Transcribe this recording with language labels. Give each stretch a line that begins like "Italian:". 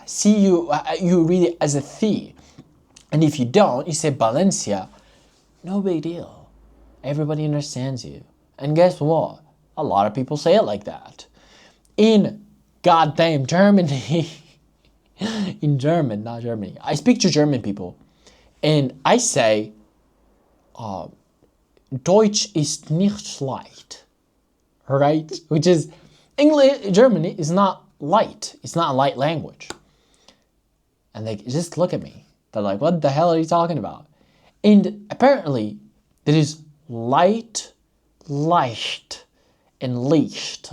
English: See, you read it as a th. And if you don't, you say Valencia. No big deal. Everybody understands you. And guess what? A lot of people say it like that. In goddamn Germany. In German, not Germany. I speak to German people.
German: And I say, Deutsch ist nicht leicht.
English: Right? Which is, English, Germany is not light. It's not a light language. And they just look at me. They're like, what the hell are you talking about? And apparently, there is light, leicht, and leicht.